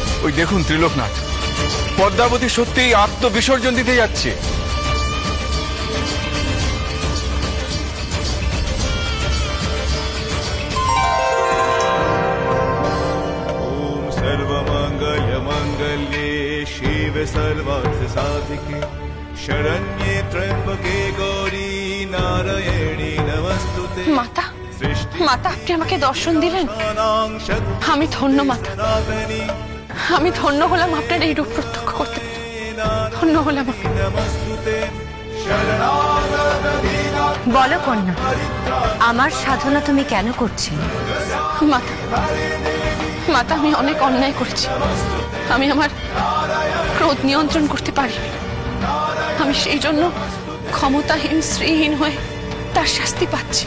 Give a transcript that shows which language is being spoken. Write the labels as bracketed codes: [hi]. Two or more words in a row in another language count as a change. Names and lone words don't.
[bn] ওই দেখুন ত্রিলোকনাথ, পদ্মাবতী সত্যিই আত্মবিসর্জন দিতে যাচ্ছে। [sa] ओम सर्वमंगल मंगल्ये शिव सर्वार्थ साधिके शरण्ये त्र्यंबके गौरी नारायणी नमस्तुते [bn] মাতা মাতা, আপনি আমাকে দর্শন দিলেন। [sa] नानां [bn] আমি ধন্য মাতা, [sa] शक्तिनादनी [bn] আমি ধন্য হলাম আপনার এই রূপ প্রত্যক্ষ করতে পেরে। ধন্য হলাম আমি। [sa] नमस्तुते शरणागत [bn] বলো কন্যা, আমার সাধনা তুমি কেন করছি? মাতা মাতা, আমি অনেক অন্যায় করেছি। আমি আমার ক্রোধ নিয়ন্ত্রণ করতে পারিনি। আমি সেই জন্য ক্ষমতাহীন শ্রীহীন হয়ে তার শাস্তি পাচ্ছি।